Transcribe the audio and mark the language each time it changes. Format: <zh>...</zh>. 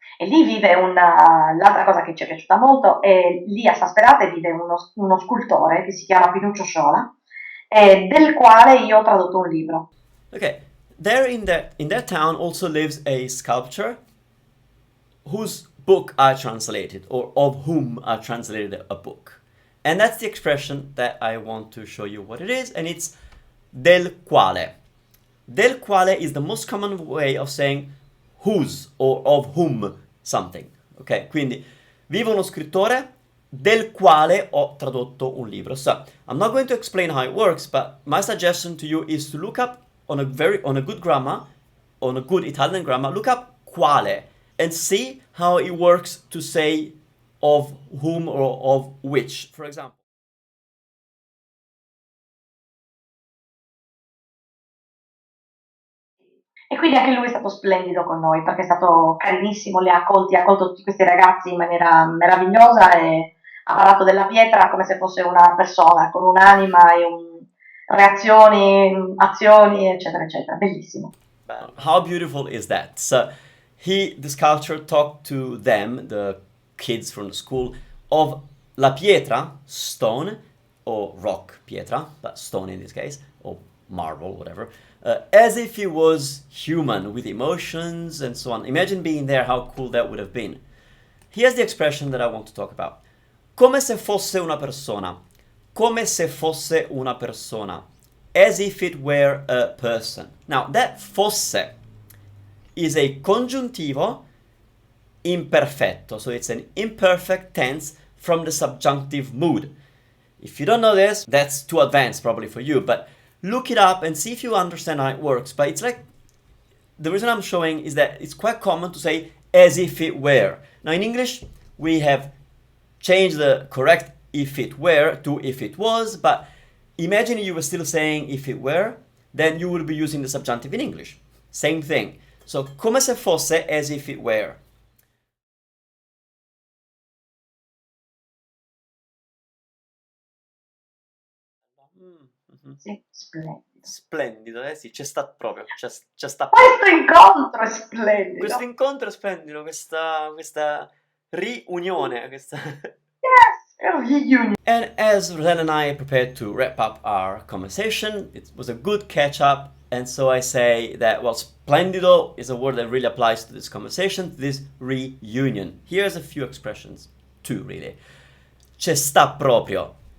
<it>E lì vive l'altra cosa che ci è piaciuta molto, è lì a Sasperate vive uno scultore che si chiama Pinuccio Sciola, del quale io ho tradotto un libro.</it> <en>Okay, there in that town also lives a sculptor whose book I translated, or of whom I translated a book. And that's the expression that I want to show you what it is, and it's</en> <it>del quale.</it> <en>Del quale is the most common way of saying whose or of whom something.</en> <it>Ok, quindi vive uno scrittore del quale ho tradotto un libro.</it> <en>So I'm not going to explain how it works, but my suggestion to you is to look up on a good grammar, on a good Italian grammar, look up quale and see how it works to say of whom or of which, for example.</en> <it>E quindi anche lui è stato splendido con noi perché è stato carinissimo, ha accolto tutti questi ragazzi in maniera meravigliosa e ha parlato della pietra come se fosse una persona, con un'anima e reazioni, azioni, eccetera, eccetera. Bellissimo.</it> <en>How beautiful is that? So the sculptor, talked to them, the kids from the school, of la pietra, stone, or rock, pietra, but stone in this case, or marble, whatever, as if he was human with emotions and so on. Imagine being there, how cool that would have been. Here's the expression that I want to talk about.</en> <it>Come se fosse una persona. Come se fosse una persona.</it> <en>As if it were a person. Now, that fosse is a congiuntivo imperfetto. So it's an imperfect tense from the subjunctive mood. If you don't know this, that's too advanced probably for you, but look it up and see if you understand how it works. But it's like, the reason I'm showing is that it's quite common to say as if it were. Now in English, we have changed the correct if it were to if it was, but imagine you were still saying if it were, then you would be using the subjunctive in English. Same thing. So,</en> <it>come se fosse,</it> <en>as if it were. Mhm.</en> <it>Sì, splendido. Splendido, sì, c'è sta proprio, c'è sta Questo incontro è splendido. questo incontro è splendido, questa riunione, questa...</it> <en>Yes, a reunion. And as Ren and I prepared to wrap up our conversation, it was a good catch up, and so I say that, well, splendido is a word that really applies to this conversation, to this reunion. Here's a few expressions, two really.</en> <it>C'è sta proprio.</it>